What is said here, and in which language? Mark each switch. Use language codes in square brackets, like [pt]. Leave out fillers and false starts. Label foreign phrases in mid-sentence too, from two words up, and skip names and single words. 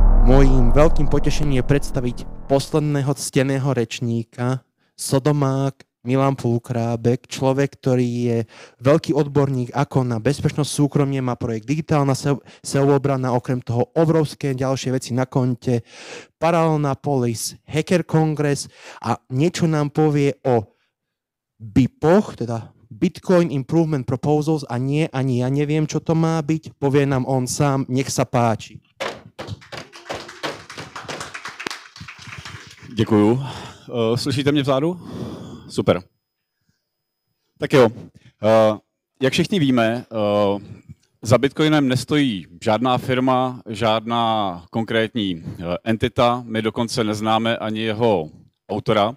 [sk] Mojím veľkým potešením je predstaviť posledného cteného rečníka, sodomák Milan Pulkrábek, človek, ktorý je veľký odborník ako na bezpečnosť súkromie, má projekt Digitálna sebeobrana, okrem toho obrovské ďalšie veci na konte, Paralelná polis, Hacker Congress a niečo nám povie o BIPoch, teda Bitcoin Improvement Proposals, a nie, ani ja neviem, čo to má byť, povie nám on sám, nech sa páči. [cs] Děkuju. Slyšíte mě vzadu? Super. Tak jo, jak všichni víme, za Bitcoinem nestojí žádná firma, žádná konkrétní entita, my dokonce neznáme ani jeho autora.